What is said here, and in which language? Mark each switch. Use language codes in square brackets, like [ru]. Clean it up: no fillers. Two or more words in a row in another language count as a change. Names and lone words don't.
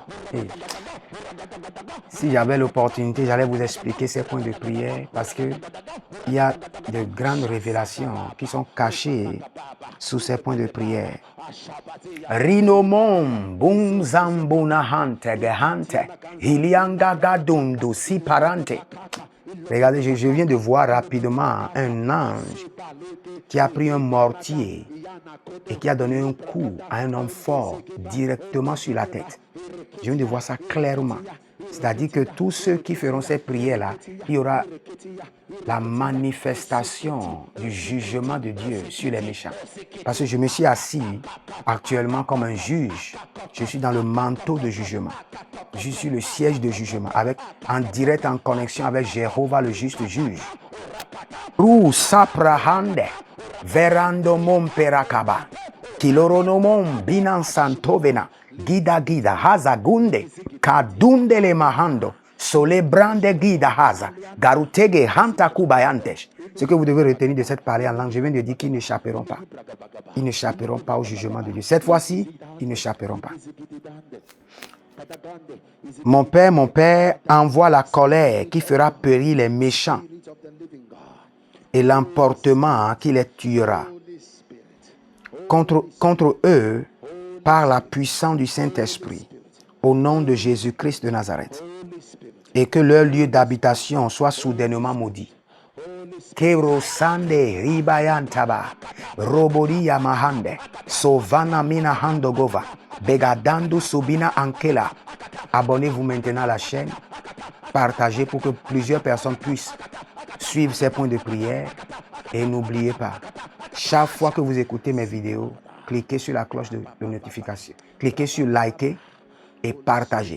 [fr] Et si j'avais l'opportunité, j'allais vous expliquer ces points de prière, parce que il y a de grandes révélations qui sont cachées sous ces points de prière. Rinomon bunzambuna hante gehante hilianga gadundu si parante. Regardez, je viens de voir rapidement un ange qui a pris un mortier et qui a donné un coup à un homme fort directement sur la tête. Je viens de voir ça clairement. C'est-à-dire que tous ceux qui feront ces prières-là, il y aura la manifestation du jugement de Dieu sur les méchants. Parce que je me suis assis actuellement comme un juge. Je suis dans le manteau de jugement. Je suis le siège de jugement, en direct en connexion avec Jéhovah, le juste juge. Ru saprahande, verando mon perakaba, kiloronomon binan santovena. Gida hazagunde kadunde le mahando Sole brande guida haza. Garutege hanta kubayantesh. Ce que vous devez retenir de cette parole en langue, je viens de dire qu'ils n'échapperont pas. Ils n'échapperont pas au jugement de Dieu. Cette fois-ci, ils n'échapperont pas. Mon Père, envoie la colère qui fera périr les méchants et l'emportement qui les tuera. Contre eux, par la puissance du Saint-Esprit, au nom de Jésus-Christ de Nazareth, et que leur lieu d'habitation soit soudainement maudit. Kerosande ribayantaba, roboria mahande, sovana mina handogova, begadandu subina ankela. Abonnez-vous maintenant à la chaîne, partagez pour que plusieurs personnes puissent suivre ces points de prière. Et n'oubliez pas, chaque fois que vous écoutez mes vidéos, cliquez sur la cloche de notification, cliquez sur liker et partagez.